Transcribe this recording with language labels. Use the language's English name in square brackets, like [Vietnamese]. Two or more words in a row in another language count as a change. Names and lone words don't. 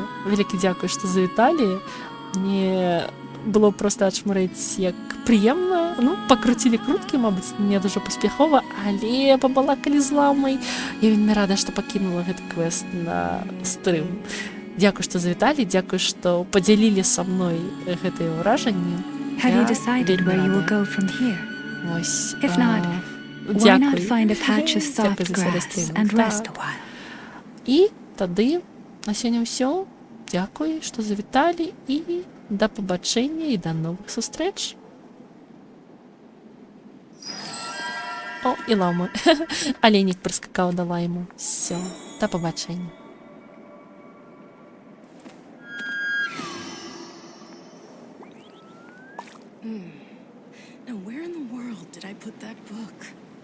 [Belarusian] Вялікі дзякуй, што завіталі. Мне было проста ачмурыць, як прыемна. Пакруцілі круткі, мабыць, не дужа паспяхова, але пабалакалі з Ламай. Я вельмі рада, што пакінула гэты квест на стрым. Дзякуй, што завіталі, дзякуй, што падзялілі са мной гэтыя ўражанні. [English] Have you decided where you will go from here? [Belarusian] Вось. [English] If not, why not find a patch of soft grass and rest a while? [Belarusian] І тады на сёння ўсё. Дзякуй, што завіталі, і да пабачэння і да новых сустрэч. О, і Лама. Аленік прыскакаў да лайму. Всё, да пабачэння. [English] Now, where in the world did I put that book?